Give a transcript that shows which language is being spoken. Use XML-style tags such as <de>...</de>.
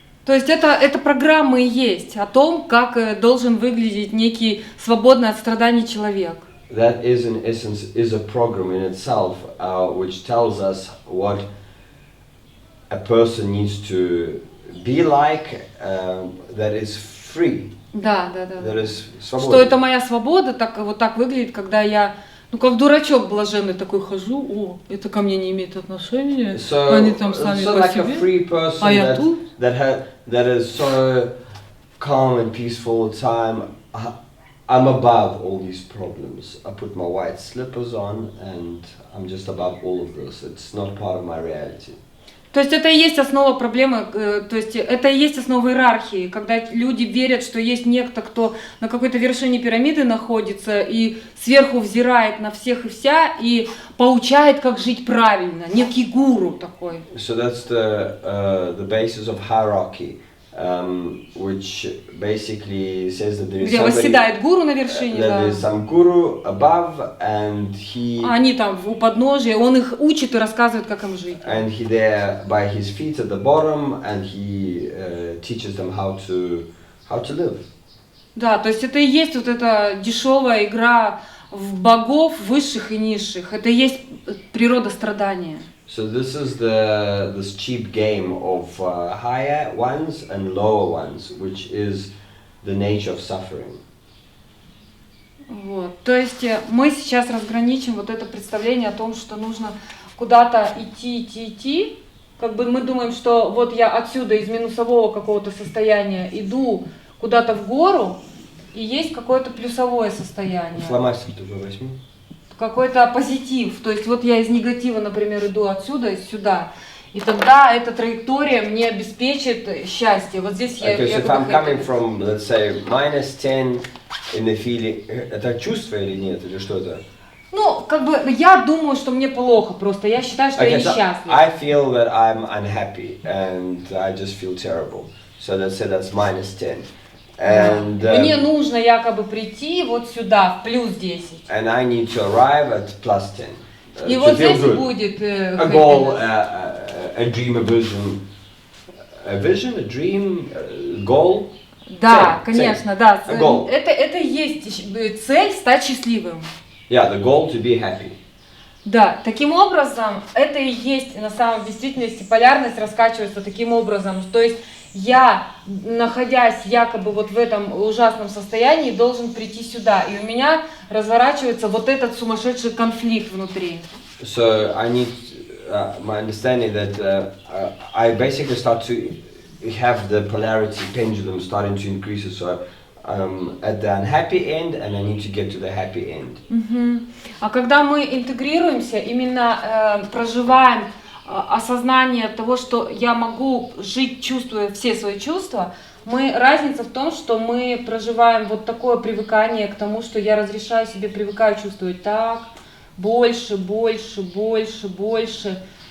<ru>То есть это программа и есть о том, как должен выглядеть некий свободный от страданий человек.</ru> <en>That is in essence is a program in itself, which tells us what a person needs to be like, that is free.</en> <ru>Да.</ru> <en>That is свободен.</en> <ru>Что это моя свобода, вот так выглядит, когда я, как дурачок блаженный такой хожу, о, это ко мне не имеет отношения, они там сами по</ru> <en>like</en> <ru>себе,</ru> <en>a free person</en> <ru>а я тут.</ru> <en>That is so calm and peaceful all the time. I'm above all these problems. I put my white slippers on and I'm just above all of this. It's not part of my reality.</en> <ru>То есть это и есть основа проблемы, то есть это и есть основа иерархии, когда люди верят, что есть некто, кто на какой-то вершине пирамиды находится и сверху взирает на всех и вся и поучает, как жить правильно, некий гуру такой.</ru> <en>So that's the basis of hierarchy, which basically says that there is</en> <ru>где восседает гуру на вершине,</ru> <en>that there is some guru above, and he.</en> <ru>Они там у подножия, он их учит и рассказывает, как им жить.</ru> <en>And he there by his feet at the bottom, and he teaches them how to live.</en> <ru>Да, то есть это и есть вот эта дешевая игра в богов высших и низших. Это и есть природа страдания. So this is this cheap game of higher ones and lower ones, which is the nature of suffering. Вот. То есть мы сейчас разграничим вот это представление о том, что нужно куда-то идти. Как бы мы думаем, что вот я отсюда из минусового какого-то состояния иду куда-то в гору, и есть какое-то плюсовое состояние. Фломастер только возьми. Какой-то позитив. То есть вот я из негатива, например, иду отсюда и сюда. И тогда эта траектория мне обеспечит счастье. Вот здесь я...</ru> <en>Okay, so if I'm coming from, let's say, -10 in the feeling,</en> <ru>это чувство или нет, или что это? Ну, как бы, я думаю, что мне плохо просто. Я считаю, что я несчастлив.</ru> <en>I feel that I'm unhappy and I just feel terrible. So let's say that's -10. And,</en> <ru>мне нужно якобы прийти вот сюда, в плюс 10.</ru> <en>And I need to arrive at +10.</en> <ru>И вот здесь будет</ru> <en>a goal, a dream, a vision. A vision, a dream, a goal.</en> <ru>Да, конечно, да.</ru> <en>A goal.</en> <ru>Это и есть цель стать счастливым.</ru> <en>Yeah, the goal to be happy.</en> <ru>Да, таким образом, это и есть на самом действительности полярность раскачивается таким образом. То есть я, находясь якобы вот в этом ужасном состоянии, должен прийти сюда. И у меня разворачивается вот этот сумасшедший конфликт внутри.</ru> <en>So I need my understanding that I basically start to have the polarity pendulum starting to increase. So at the unhappy end, and I need to get to the happy end.</en> <ru>А когда мы интегрируемся, именно проживаем осознание того, что я могу жить, чувствуя все свои чувства, разница в том, что мы проживаем вот такое привыкание к тому, что я разрешаю себе, привыкаю чувствовать так, больше, больше, больше, больше.</ru>